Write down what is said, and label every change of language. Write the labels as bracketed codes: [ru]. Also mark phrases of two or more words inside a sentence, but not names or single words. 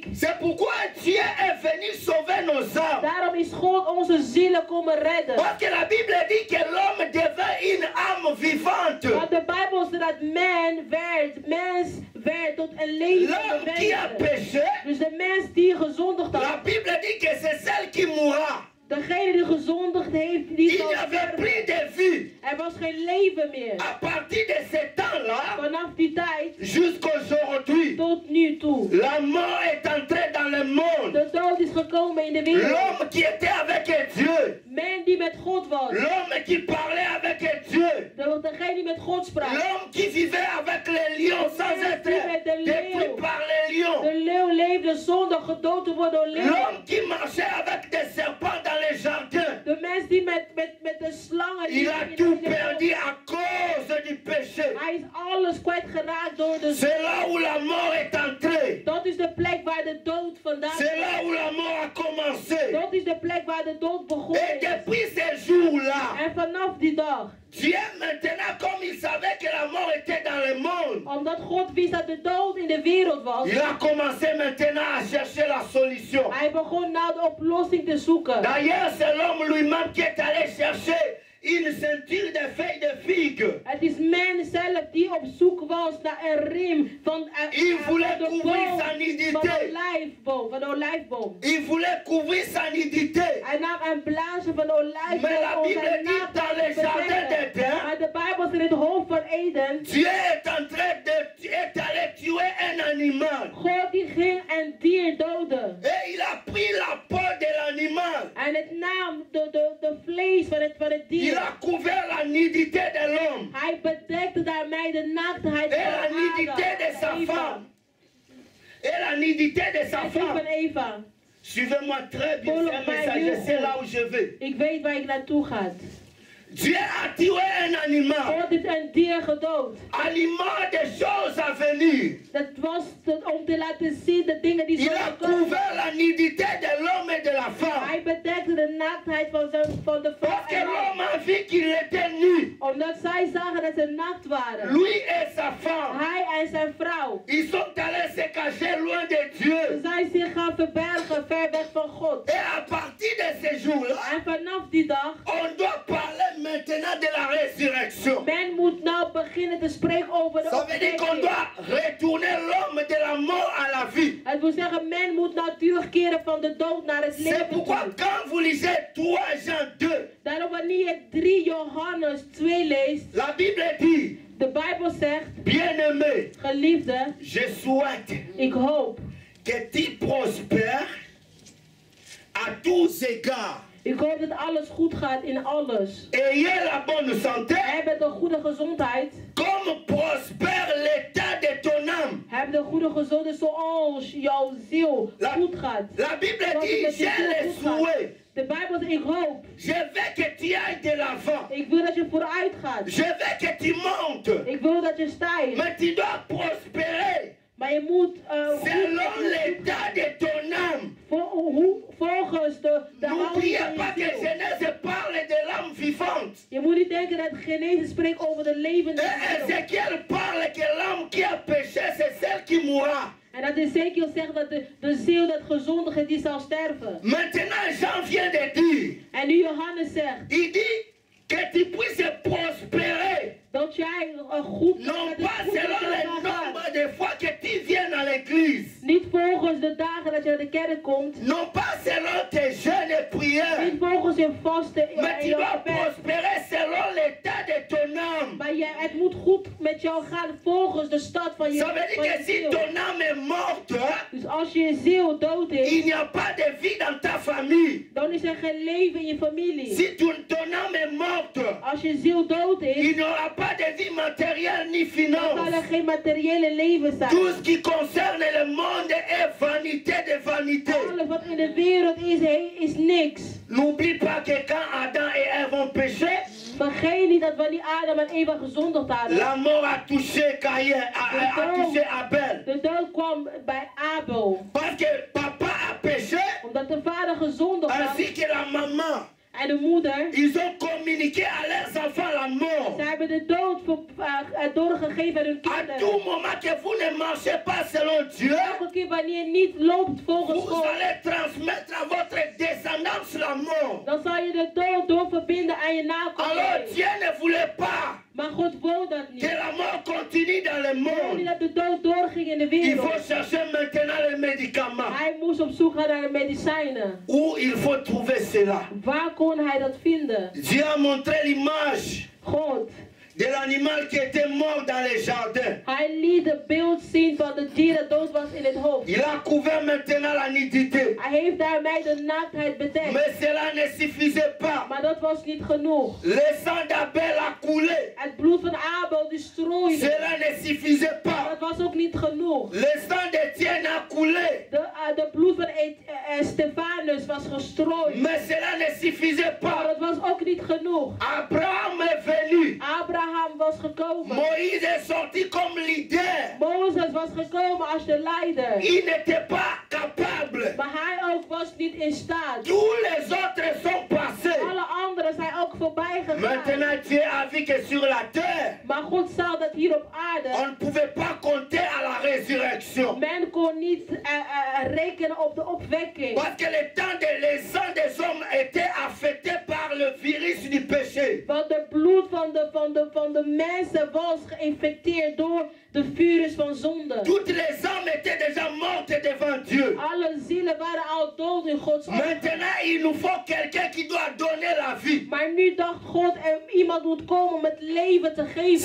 [fr] C'est pourquoi Dieu est venu sauver nos âmes. [nl] Daarom is God onze zielen komen redden. [fr] Parce que la Bible dit que l'homme devient une âme vivante. [nl] Want de Bijbel zegt dat mens werd tot een levende [fr] L'homme qui a [nl] wezen. [fr] péché, [nl] Dus de mens die gezondigd [fr] la [nl] had, [fr] Bible dit que c'est celle qui mourra. [nl] degene die gezondigd heeft, die [fr] Il [nl] zal [fr] n'y avait [nl] sterven. [fr] plus de vie. [nl] Er was geen leven meer. [fr] À partir de ce temps-là, [nl] Vanaf die tijd [fr] jusqu'aujourd'hui, [nl] tot nu toe. [fr] la mort est entrée dans le monde. [nl] De dood is gekomen in de wereld. [fr] L'homme qui était avec Dieu, [nl] Men die met God was. [fr] l'homme qui parlait avec Dieu, [nl] Degene die met God sprak. [fr] l'homme qui vivait avec les lions sans être détruit par les lions, [nl] De leeuw leefde zonder gedood te worden door leeuwen. [fr] l'homme qui marchait avec des serpents dans les jardins. [nl] De mens die met de slangen. [fr] Il a tout perdu à cause du péché. [nl] Hij is alles kwijtgeraakt door de [fr] C'est là où la mort est entrée. [nl] Dat is de plek waar de dood vandaan [fr] C'est là où [nl] komt. [fr] la mort a commencé. [nl] Dat is de plek waar de dood begonnen [fr] Et [nl] is. [fr] depuis ces jours-là, [nl] En vanaf die dag, [fr] Dieu maintenant, comme il savait que la mort était dans le monde, [nl] omdat God wist dat de dood in de wereld was, [fr] il a commencé maintenant à chercher la solution. [nl] hij begon naar de oplossing te zoeken. [fr] D'ailleurs, c'est l'homme lui-même qui est allé chercher une ceinture de feuilles de figue. [nl] Het is men zelf die op zoek was naar een riem van [fr] Il voulait [nl] de [fr] couvrir [nl] boom, [fr] sa [nl] van [fr] nudité. [nl] de olijfboom. [fr] Il voulait couvrir sa nudité. [nl] Hij nam een blaasje van de olijfboom Maar la om [fr] Bible [nl] zijn [fr] dit [nl] naakt [fr] dans [nl] te [fr] le jardin [nl] bedekken. [fr] d'Éden, [nl] Maar de Bijbel zegt in het hoofd van Eden, [fr] Dieu est en train est allé tuer un animal. [nl] God die ging een dier doden. [fr] Et il a pris la peau de l'animal. [nl] En het nam de vlees van het [fr] Il [nl] dier. [fr] a couvert la nudité de l'homme. [nl] Hij bedekte daarmee de naaktheid [fr] Et [nl] van [fr] la nudité de sa [nl] Adam en Eva. [fr] femme. Et la nudité de sa [nl] En die van [fr] femme. [nl] Eva. [fr] Suivez-moi très bien, [en] Follow [fr] c'est un [en] my [fr] message, je [en] will. [fr] sais là où je vais. [nl] Ik weet waar ik naartoe ga. [fr] Dieu a tué un animal. [nl] God heeft een dier gedood. [fr] Aliment des choses à venir. [nl] Dat was om te laten zien de dingen die [fr] Il a [nl] zullen komen. [fr] couvert la nudité de l'homme et de la femme. [nl] Hij bedekte de naaktheid van de vrouw [fr] Parce que [nl] en [fr] l'homme [nl] man. [fr] a vu qu'il était nu. [nl] Omdat zij zagen dat ze naakt waren. [fr] Lui et sa femme. [nl] Hij en zijn vrouw. [fr] Ils sont allés se cacher loin de Dieu. [nl] Ze zijn zich gaan verbergen ver weg van God. [fr] Et à partir de ce jour-là, [nl] En vanaf die dag, [fr] on doit parler maintenant de la résurrection. [nl] men moet nou beginnen te spreken over de [fr] Ça veut dire qu'on [nl] opwekking. [fr] doit retourner l'homme de la mort à la vie. [nl] Het wil zeggen, men moet nou terugkeren van de dood naar het [fr] C'est [nl] leven [fr] pourquoi [nl] toe. [fr] quand vous lisez 3 Jean 2, [nl] Daarom wanneer je 3 Johannes 2 leest, [fr] la Bible dit, [nl] de Bijbel zegt, [fr] bien-aimé, [nl] geliefde, [fr] je souhaite [nl] ik hoop. [fr] que tu prospères à tous égards. [nl] Ik hoop dat alles goed gaat in alles. [fr] Ayez la bonne santé, [nl] Heb een goede gezondheid. [fr] comme prospère l'état de ton âme. [nl] Heb een goede gezondheid zoals jouw ziel goed gaat. [fr] La Bible [nl] Zoals het [fr] dit, [nl] met je [fr] j'ai [nl] ziel [fr] le [nl] goed gaat. [fr] souhait. [nl] De Bijbel zegt, ik hoop. [fr] Je veux que tu ailles de l'avant. [nl] Ik wil dat je vooruit gaat. [fr] Je veux que tu montes. [nl] Ik wil dat je stijgt. [fr] Mais tu dois prospérer [nl] Maar je moet [fr] selon l'état de ton âme. [nl] volgens de houding [fr] N'oubliez [nl] van [fr] pas [nl] je [fr] que [nl] ziel. [fr] Genèse parle de l'âme vivante. [nl] Je moet niet denken dat Genesis spreekt over de levende [fr] Et [nl] ziel. [fr] Ézéchiel parle que l'âme qui a péché, c'est celle qui mourra. [nl] En dat Ezekiel zegt dat de ziel dat gezondige die zal sterven. [fr] Maintenant, Jean vient de dire, [nl] En nu Johannes zegt [fr] il dit que tu puisses prospérer. [nl] dat jij goed [fr] Non [nl] dat het [fr] pas [nl] goed met [fr] selon [nl] jou [fr] le [nl] zal gaan. [fr] nombre de fois que tu viens à l'église. [nl] Niet volgens de dagen dat je naar de kerk komt. [fr] Non pas selon tes jeûnes et prières. [nl] Niet volgens je vasten [fr] Mais [nl] en [fr] tu [nl] je [fr] dois [nl] gebed. [fr] prospérer selon l'état de ton âme. [nl] Maar het moet goed met jou gaan volgens de stad van je, [fr] Ça veut [nl] van [fr] dire [nl] je [fr] que si [nl] ziel. [fr] ton âme est morte, [nl] Dus als je ziel dood [fr] il [nl] is, [fr] n'y a pas de vie dans ta famille. [nl] dan is er geen leven in je familie. [fr] Si ton âme est morte, [nl] Als je ziel dood [fr] il [nl] is, [fr] n'y aura pas de vie matérielle ni [nl] dan zal er [fr] finance. [nl] geen materiële leven zijn. [fr] Tout ce qui concerne le monde est vanité de vanité. [nl] Alles wat in de wereld is niks. [fr] N'oublie pas que quand Adam et Ève ont péché, [nl] Vergeet niet dat wanneer Adam en Eva gezondigd hadden, [fr] la mort a touché Caïn, a touché Abel. [nl] de dood kwam bij Abel. [fr] Parce que papa a péché, [nl] Omdat de vader gezondigd had [fr] ainsi que la maman. [nl] en de moeder, [fr] Ils ont communiqué à leurs enfants la mort. [nl] ze hebben de dood doorgegeven aan hun [fr] À [nl] kinderen. [fr] tout moment que vous ne marchez pas selon Dieu, [nl] Elke keer wanneer je niet loopt volgens [fr] vous [nl] God, [fr] allez transmettre à votre descendance la mort. [nl] dan zal je de dood doorverbinden aan je [fr] Alors [nl] nakomelingen. [fr] Dieu ne voulait pas [nl] Maar God wou dat [fr] que [nl] niet. [fr] la mort continue dans le [nl] Hij wou niet [fr] monde. [nl] dat de dood doorging in de [fr] Il [nl] wereld. [fr] faut chercher maintenant les médicaments. [nl] Hij moest op zoek gaan naar de medicijnen. [fr] Où il faut trouver cela. [nl] Waar kon hij dat vinden? [fr] Dieu a montré l'image [nl] God. [fr] de l'animal qui était mort dans les jardins. [nl] Hij liet het beeld zien van de dier dat dood was in het hoofd. [fr] Il a couvert maintenant la nudité. [nl] Hij heeft daarmee de naaktheid bedekt. [fr] Mais cela ne suffisait pas. [nl] Maar dat was niet genoeg. [fr] Le sang d'Abel a coulé. [nl] Het bloed van Abel die strooide. [fr] Cela ne suffisait [nl] Maar [fr] pas. [nl] dat was ook niet genoeg. [fr] Le sang d'Étienne a coulé. [nl] De bloed van Stefanus was gestrooid. [fr] Mais cela ne suffisait [nl] Maar [fr] pas. [nl] dat was ook niet genoeg. [fr] Abraham est venu. [nl] Abraham Abraham was gekomen. [fr] Moïse est sorti comme leader. [nl] Mozes was gekomen als de leider. [fr] Il n'était pas capable. [nl] Maar hij ook was niet in staat. [fr] Tous les autres sont passés. [nl] Alle anderen zijn ook voorbij gegaan. [fr] Maintenant, Dieu a vu que sur la terre, [nl] Maar God zag dat hier op [fr] on [nl] aarde [fr] ne pouvait pas compter à la résurrection. [nl] men kon niet rekenen op de opwekking. [fr] Parce que les sangs des hommes étaient affectés par le virus du péché. [nl] Want het bloed van de mensen was geïnfecteerd door de virus van zonde. [fr] Toutes les âmes étaient déjà mortes devant Dieu. [nl] Alle zielen waren al dood in Gods ogen. [fr] Maintenant, il nous faut quelqu'un qui doit donner la vie. [nl] Maar nu dacht God, iemand moet komen om het leven te geven.